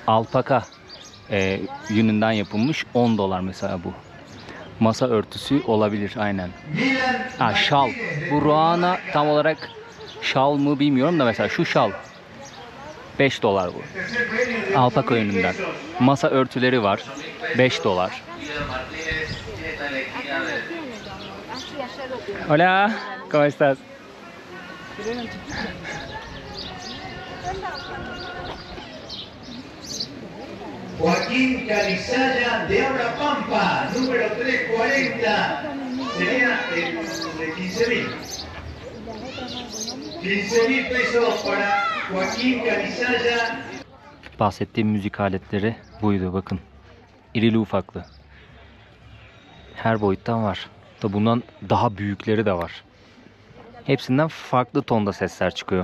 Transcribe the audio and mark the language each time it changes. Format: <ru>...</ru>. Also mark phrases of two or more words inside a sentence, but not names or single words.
<tr>Alpaka yününden yapılmış $10 mesela bu. Masa örtüsü olabilir aynen. Ha şal. Bu ruana tam olarak şal mı bilmiyorum da mesela şu şal. $5 bu. Alpaka yününden. Masa örtüleri var. $5.</tr> <es>Hola, ¿cómo estás? Joaquín Calizaya de Abra Pampa, número 340, sería de 15.000. 15.000 pesos para Joaquín Calizaya.</es> <tr>Bahsettiğim müzik aletleri buydu bakın. İrili ufaklı. Her boyuttan var. Da bundan daha büyükleri de var. Hepsinden farklı tonda sesler çıkıyor.</tr>